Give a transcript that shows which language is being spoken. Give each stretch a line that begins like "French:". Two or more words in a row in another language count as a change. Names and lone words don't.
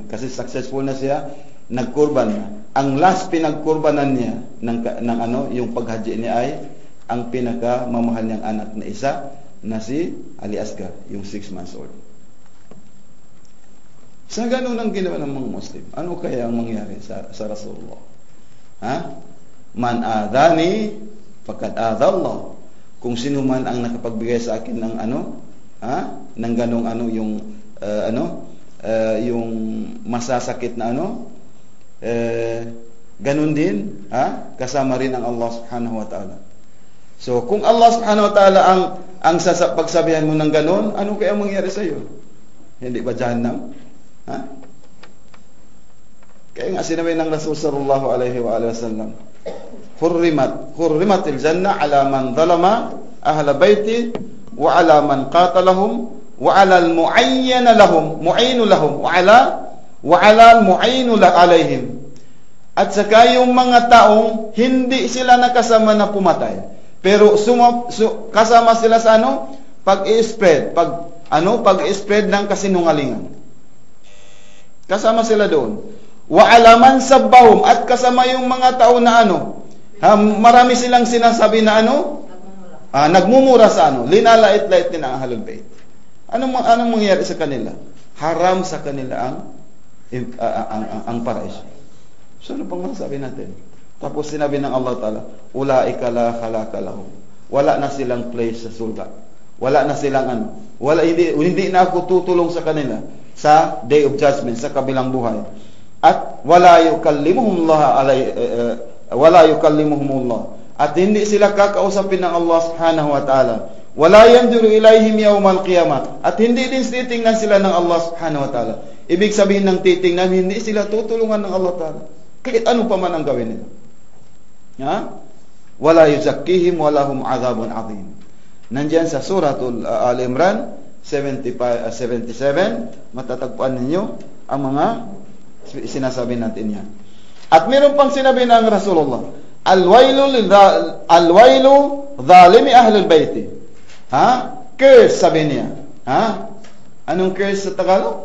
Filipino: Kasi successful na siya, nagkurban na. Ang last pinagkurbanan niya ng yung paghaji niya ay ang pinakamamahal niyang anak na isa na si Ali Asgar, yung
English: 6 months old.
Filipino: Sa ganun ang ginawa ng mga Muslim, ano kaya ang mangyari sa Rasulullah? Ha?
Arabic: من آذاني فقد آذى الله.
Filipino: Kung sino man ang nakapagbigay sa akin ng ng ganung yung masasakit na ganun din, kasama rin ang Allah
Arabic: سبحانه وتعالى.
Filipino: So, kung Allah
Arabic: سبحانه وتعالى
Filipino: ang pagsabihan mo ng ganun, ano kaya mangyari sa iyo? Hindi ba Jahannam? Ha? Kaya nga sinabi ng Rasul
Arabic: صلى الله عليه وسلم حرمت الجنة على من ظلم أهل بيتي وعلى من قاتلهم وعلى المعين لهم معين لهم وعلى المعين عليهم.
Filipino: At saka yung mga taong hindi sila nakasama na pumatay, pero kasama sila sa pag-i-spread ng kasinungalingan. Kasama sila doon.
Arabic: وعلى من سبهم,
Filipino: at kasama yung mga tao na marami silang sinasabi na nagmumura sa linalait-lait din ang Ahlul Bait. Anong mangyayari sa kanila? Haram sa kanila ang paraiso. So ano pang masasabi natin? Tapos sinabi ng Allah Ta'ala,
Arabic: أولئك لا خلاق لهم.
Filipino: Wala na silang place sa surga. Wala na silang hindi na ako tutulong sa kanila sa
English: Day of Judgment,
Filipino: sa kabilang buhay.
Arabic: At ولا يكلمهم الله.
Filipino: At hindi sila kakausapin ng Allah
Arabic: سبحانه وتعالى. ولا ينظر إليهم يوم القيامة.
Filipino: At hindi din titingnan sila ng Allah
Arabic: سبحانه وتعالى.
Filipino: Ibig sabihin ng titingnan, hindi sila tutulungan ng Allah Ta'ala. Kahit ano pa man ang gawin nila.
Arabic: ولا يزكيهم ولهم عذاب عظيم.
Filipino: Nandiyan sa suratul Al-Imran 77, matatagpuan ninyo ang mga sinasabi natin yan. At meron pang sinabi ng Rasulullah,
Arabic: الويل ظالمي أهل بيتي.
Filipino: Curse, sabi niya. Anong curse sa Tagalog?